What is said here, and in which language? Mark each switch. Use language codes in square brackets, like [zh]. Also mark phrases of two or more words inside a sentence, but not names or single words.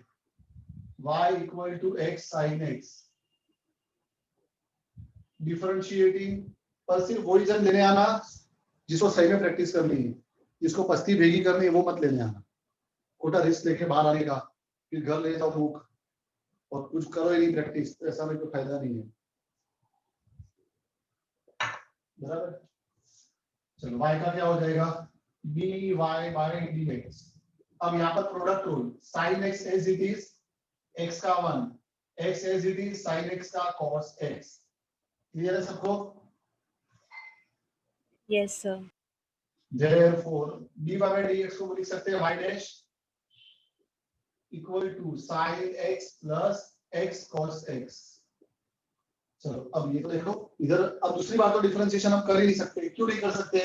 [en] y equal to x sin x, differentiating [hi] पर सिर्फ वही जन लेने आना जिसको सही में प्रैक्टिस करनी है, जिसको पस्ती भेगी करनी है वो मत लेने आना, खोटा रिस्क लेके बाहर आने का, फिर घर ले जाओ बुक और कुछ करो ही नहीं प्रैक्टिस, तो ऐसा में कोई फायदा नहीं है, बराबर। चलो y का क्या हो जाएगा, [en] dy by dx। [hi] अब यहाँ पर [en] product rule, sin x as it is, x का 1, x as it is sin x का cos x, [hi] क्लियर है सबको? [en] yes sir. therefore dy by dx [hi] को लिख सकते हैं [en] y dash equal to sin x plus x cos x. [hi] चलो अब ये तो देखो इधर, अब दूसरी बात तो डिफरेंशिएशन हम कर ही नहीं सकते, क्यों नहीं कर सकते?